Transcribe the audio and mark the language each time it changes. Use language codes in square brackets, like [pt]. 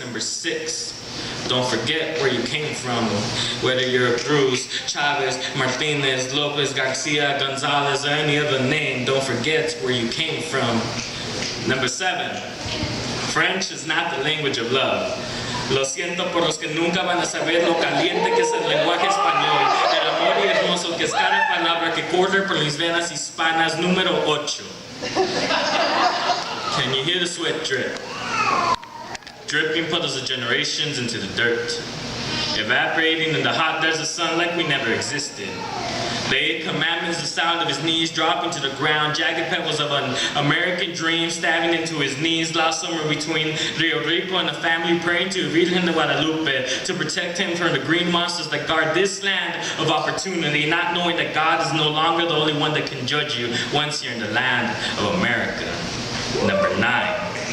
[en] Number 6. Don't forget where you came from. Whether you're Cruz, Chavez, Martinez, Lopez, Garcia, Gonzalez, or any other name, don't forget where you came from. Number 7. French is not the language of love. [es] Lo siento por los que nunca van a saber lo caliente que es el lenguaje español. El amor y hermoso que es cada palabra que corre por mis venas hispanas. Número 8. [en] Can you hear the sweat drip? Dripping puddles of generations into the dirt, evaporating in the hot desert sun like we never existed. The 8 commandments, the sound of his knees dropping to the ground, jagged pebbles of an American dream stabbing into his knees, lost somewhere between Rio Rico and the family praying to Virgen de Guadalupe to protect him from the green monsters that guard this land of opportunity, not knowing that God is no longer the only one that can judge you once you're in the land of America. Number 9.